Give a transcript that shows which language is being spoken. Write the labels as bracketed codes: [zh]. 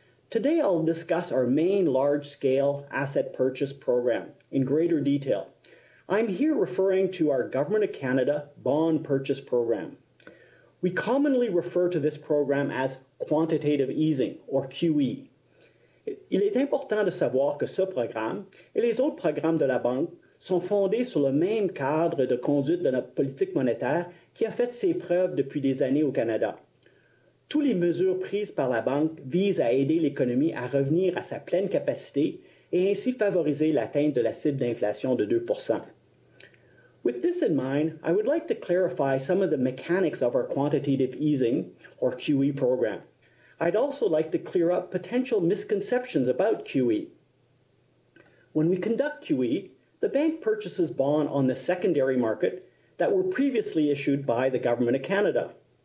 [en] Today I'll discuss our main large-scale asset purchase program in greater detail. I'm here referring to our Government of Canada Bond Purchase Program. We commonly refer to this program as quantitative easing, or QE. [fr] Il est important de savoir que ce programme et les autres programmes de la Banque sont fondés sur le même cadre de conduite de notre politique monétaire qui a fait ses preuves depuis des années au Canada. Toutes les mesures prises par la Banque visent à aider l'économie à revenir à sa pleine capacité et ainsi favoriser l'atteinte de la cible d'inflation de 2%. [en] With this in mind, I would like to clarify some of the mechanics of our quantitative easing, or QE program. I'd also like to clear up potential misconceptions about QE. When we conduct QE, the bank purchases bonds on the secondary market that were previously issued by the Government of Canada.